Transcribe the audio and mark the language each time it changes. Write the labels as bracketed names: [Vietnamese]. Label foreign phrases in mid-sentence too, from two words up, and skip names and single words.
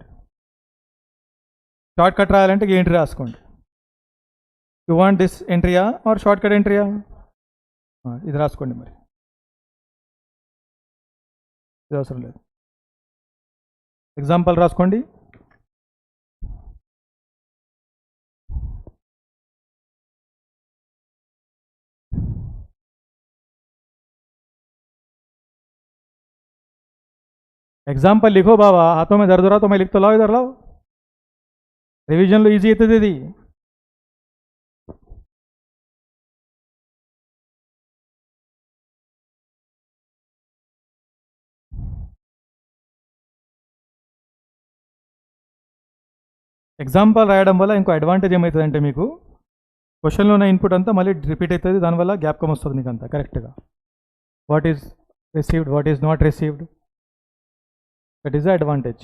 [English] short cut [Telugu] రాయాలంటే ఈ ఎంట్రీ రాసుకోండి. [English] you want this entry ya or short cut entry ya? [Telugu] ఇది రాసుకోండి. మరి ఇది అవసరం లేదు. ఎగ్జాంపుల్ రాసుకోండి. [Hindi] एग्जाम्पल लिखो बाबा, हाथों में दर्द हो रहा तो मैं लिख तो लाओ, इधर लाओ. रिवीजन लो [Telugu] ఈజీ అవుతుంది ఇది. ఎగ్జాంపుల్ రాయడం వల్ల ఇంకో అడ్వాంటేజ్ ఏమవుతుందంటే మీకు క్వశ్చన్లో ఉన్న ఇన్పుట్ అంతా మళ్ళీ రిపీట్ అవుతుంది, దానివల్ల జ్ఞాపకం వస్తుంది మీకు అంతా కరెక్ట్గా. [English] what is received, what is not received, that is the advantage.